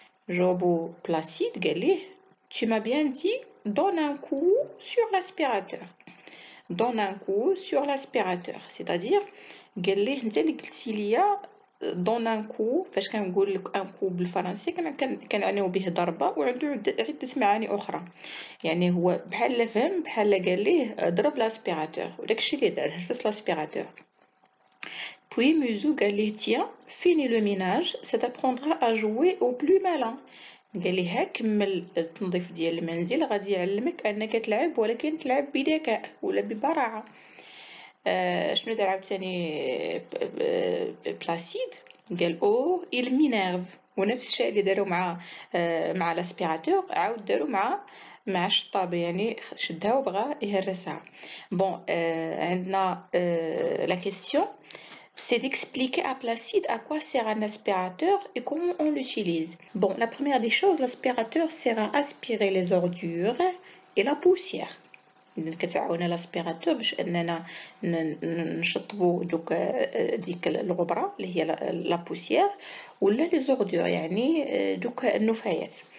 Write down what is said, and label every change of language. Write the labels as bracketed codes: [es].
[ar] جاوبو بلاسيد قال ليه [fr] tu m'as bien dit donne un coup sur l'aspirateur. donne un coup sur l'aspirateur, c'est-à-dire [ar] قال ليه انت اللي قلتي ليا دون ان كو. فاش كنقول لك ان كو بالفرنسي كنعنيو به ضربه وعنده عده معاني اخرى. يعني هو بحال فهم بحال قال ليه ضرب لاسبيراتور، وداكشي اللي دار هرس لاسبيراتور. [fr] puis Museau [ar] قال ليه [fr] tiens finis le ménage ça t'apprendra à jouer au plus malin. [ar] قال ليه كمل التنظيف ديال المنزل غادي يعلمك انك تلعب ولكن تلعب بذكاء ولا ببراعه. شنو دار عاوتاني بلاسيد؟ قال او [fr] il m'énerve. [ar] ونفس الشيء اللي داروا مع لاسبيراتور عاود داروا مع الشطاب، يعني شدها وبغى يهرسها. [fr] بون عندنا la question c'est d'expliquer à Placide à quoi sert un aspirateur et comment on l'utilise. Bon, la première des choses, l'aspirateur sert à aspirer les ordures et la poussière. [ar] كتعاون لاسبيراتور باش اننا نشطبوا ديك الغبره اللي هي لا بوسيير ولا لي زوردور، يعني دوك النفايات.